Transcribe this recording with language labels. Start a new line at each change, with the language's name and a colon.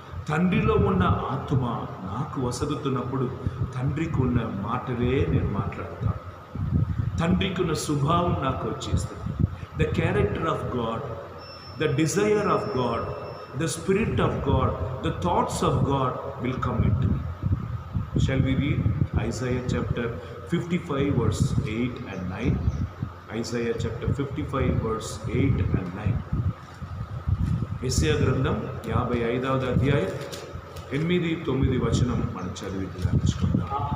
Telugu: తండ్రిలో ఉన్న ఆత్మ నాకు వసగుతున్నప్పుడు తండ్రికి ఉన్న మాటలే నేను మాట్లాడతాను. తండ్రికి ఉన్న స్వభావం నాకు వచ్చేస్తుంది.
English: The character of God, the desire of God, the spirit of God, the thoughts of God will come in to me. Shall we read Isaiah chapter 55 verse 8 and 9? Isaiah chapter 55 verse 8 and 9.
Telugu: యెషయా గ్రంథం 55వ అధ్యాయం 8-9 వచనం మనం చదివి ధ్యానించుకుందాం.